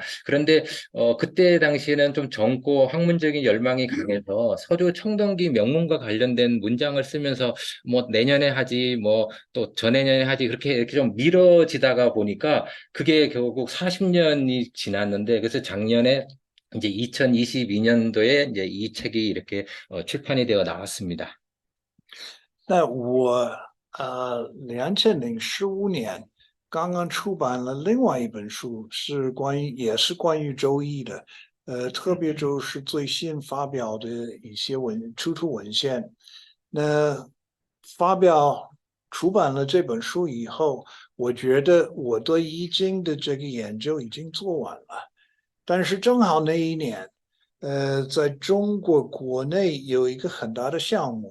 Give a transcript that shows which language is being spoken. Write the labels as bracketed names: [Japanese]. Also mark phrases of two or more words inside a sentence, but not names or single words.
[Korean] 그런데, 그때 당시에는 좀 젊고 학문적인 열망이 강해서 서류 청동기 명문과 관련된 문장을 쓰면서 뭐 내년에 하지, 뭐 또 전해년에 하지, 이렇게 좀 미뤄지다가 보니까 그게 결국 40년이 지났는데, 그래서 작년에 이제 2022년도에 이제 이 책이 이렇게 출판이 되어 나왔습니다. [Chinese] 那我2015年刚刚出版了另外一本书，也是关于周易的，特别就是最新发表的一些出土文献。那出版了这本书以后，我觉得我对易经的这个研究已经做完了，但是正好那一年，在中国国内有一个很大的项目。